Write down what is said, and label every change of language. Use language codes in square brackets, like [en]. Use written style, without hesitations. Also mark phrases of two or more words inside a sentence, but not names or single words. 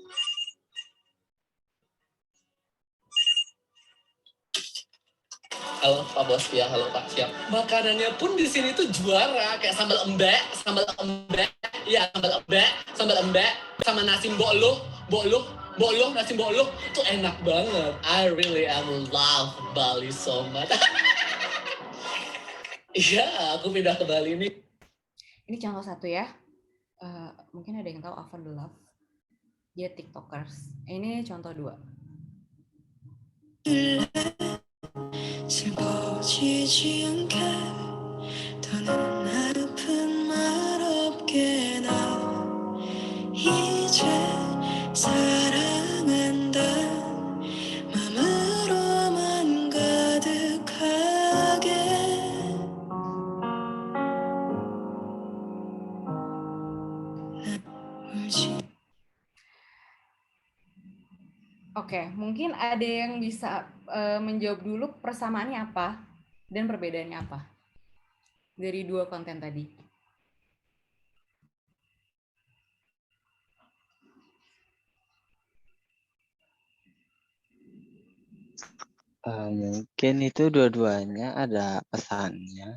[id] Halo Pak Bos, ya halo Pak, siap. Makanannya pun di sini tuh juara, kayak sambal embek, iya sambal embek, sama nasi boluh, nasi boluh, tuh enak banget. [en] I really love Bali so much. [id] Iya, aku pindah ke Bali ini. Ini contoh satu ya. Mungkin ada yang tahu Avon the Love. Dia tiktokers. Ini contoh 2. [ko] 슬퍼지지 않게 더는 아픈 말 없게 나 이제 사랑한다 맘으로만 가득하게 울지. [id] Oke, mungkin ada yang bisa menjawab dulu persamaannya apa dan perbedaannya apa dari 2 konten tadi. Mungkin itu dua-duanya ada pesannya.